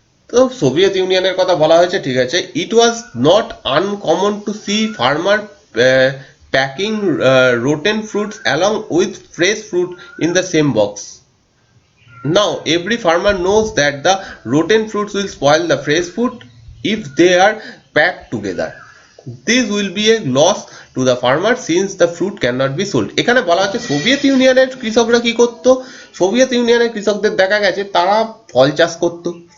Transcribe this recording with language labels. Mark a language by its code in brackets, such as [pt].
[bn] তো সোভিয়েত ইউনিয়নের কথা বলা হয়েছে, ঠিক আছে। [en] It was not uncommon to see farmer packing rotten fruits along with fresh fruit in the same box. Now every farmer knows that the rotten fruits will spoil the fresh fruit if they are packed together. This will be a loss to the farmer since the fruit cannot be sold. [bn] এখানে বলা হচ্ছে Soviet ইউনিয়নের কৃষকরা কি করতো, Soviet ইউনিয়নের কৃষকদের দেখা গেছে তারা ফল চাষ করতো।